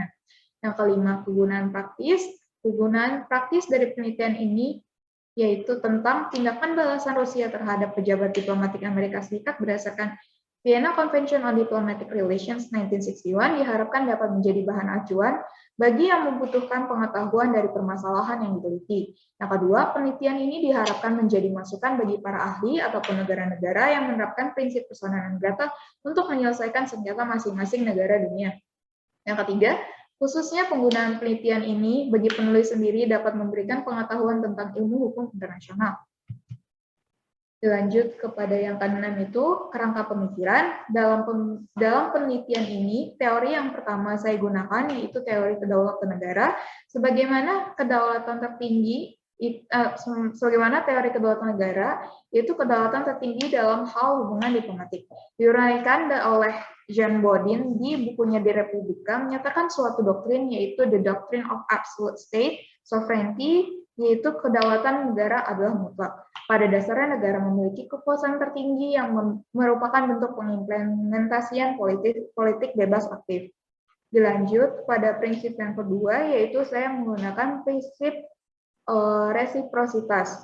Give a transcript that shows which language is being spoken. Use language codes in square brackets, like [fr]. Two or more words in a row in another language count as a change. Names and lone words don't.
[id] Yang kelima, kegunaan praktis. Kegunaan praktis dari penelitian ini yaitu tentang tindakan balasan Rusia terhadap pejabat diplomatik Amerika Serikat berdasarkan Vienna Convention on Diplomatic Relations 1961 diharapkan dapat menjadi bahan acuan bagi yang membutuhkan pengetahuan dari permasalahan yang diteliti. Yang kedua, penelitian ini diharapkan menjadi masukan bagi para ahli ataupun negara-negara yang menerapkan prinsip [la] persona non grata [id] untuk menyelesaikan sengketa masing-masing negara dunia. Yang ketiga, khususnya penggunaan penelitian ini bagi penulis sendiri dapat memberikan pengetahuan tentang ilmu hukum internasional. Dilanjut kepada yang keenam itu kerangka pemikiran. Dalam penelitian ini, teori yang pertama saya gunakan yaitu teori kedaulatan negara. Sebagaimana teori kedaulatan negara, yaitu kedaulatan tertinggi dalam hal hubungan diplomatik. Diuraikan oleh Jean Bodin di bukunya di Republika menyatakan suatu doktrin yaitu [en] the doctrine of absolute state sovereignty, [id] yaitu kedaulatan negara adalah mutlak. Pada dasarnya negara memiliki kekuasaan tertinggi yang merupakan bentuk pengimplementasian politik bebas aktif. Dilanjut pada prinsip yang kedua yaitu saya menggunakan prinsip resiprositas.